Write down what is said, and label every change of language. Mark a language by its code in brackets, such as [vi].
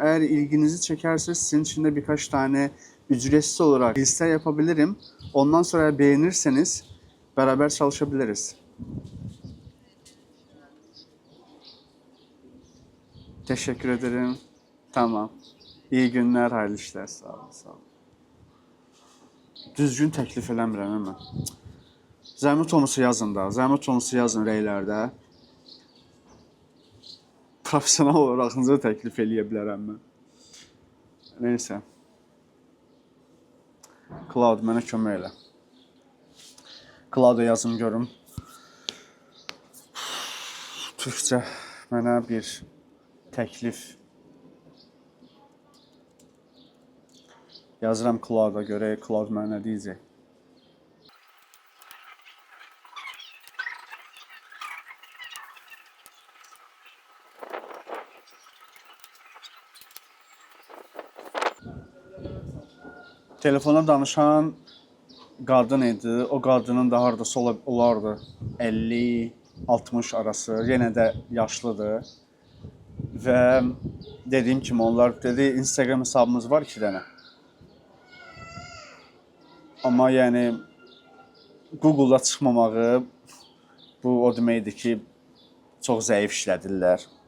[tr] Eğer ilginizi çekerse sizin için de birkaç tane ücretsiz olarak liste yapabilirim. Ondan sonra beğenirseniz beraber çalışabiliriz. Teşekkür ederim. Tamam. İyi günler, hayırlı işler. [az] Sağ olun, sağ olun. Düzgün təklif eləmirəm mən. Zəhmət olmasa yazın da. Zəhmət olmasa yazın rəylərdə. Profesional olaraqınızı təklif eləyə bilərəm mən. Neysə. Cloud mənə kömək elə. Cloud yazım görüm. Türkçə mənə bir təklif. Yazıram Cloud-a görə, Cloud mənə nə deyəcək? Telefona danışan qadın idi. O qadının da hardasa olardı 50-60 arası. Yenə də yaşlıdır. Və dediyim kimi onlar dedi Instagram hesabımız var 2 dənə. Amma yəni Google-da çıxmamağı bu o deməkdir ki, çox zəif işlədirlər.